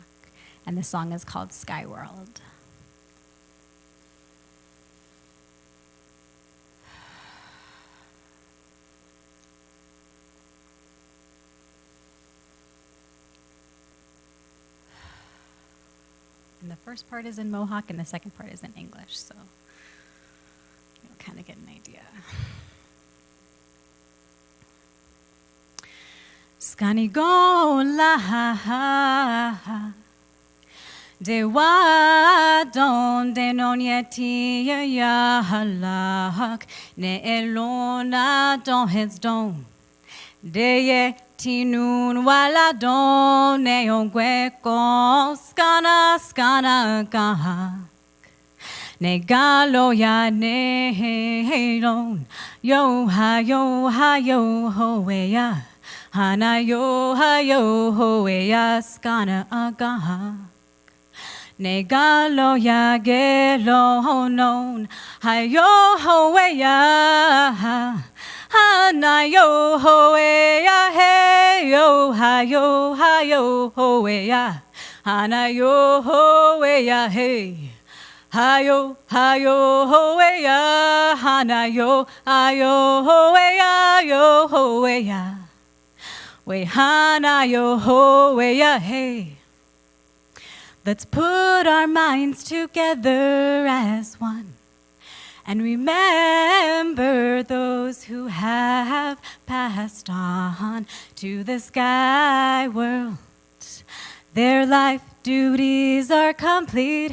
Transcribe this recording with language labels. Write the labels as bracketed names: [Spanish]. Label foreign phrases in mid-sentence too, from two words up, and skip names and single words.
[English] And the song is called Sky World. And the first part is in Mohawk, and the second part is in English, so you'll kind of get an idea. [Mohawk] Skani go la de wa don de non yeti ya halak ne elona don hits don de ye tinun wala don ne ongwe ko skana ga ne galo ya ne don yo ha yo ho we ya hana yo ha yo ho we ya skana aga ne galo ya gelo non ha yo ho we ya hana yo ho we ya hey yo ha yo ho we ya hana yo ho we ya hey Hayo, ho we ya, hana yo, ayo, ho we ya, yo, ho we ya. We hana yo, ho we ya, hey. [English] Let's put our minds together as one and remember those who have passed on to the sky world. Their life duties are complete.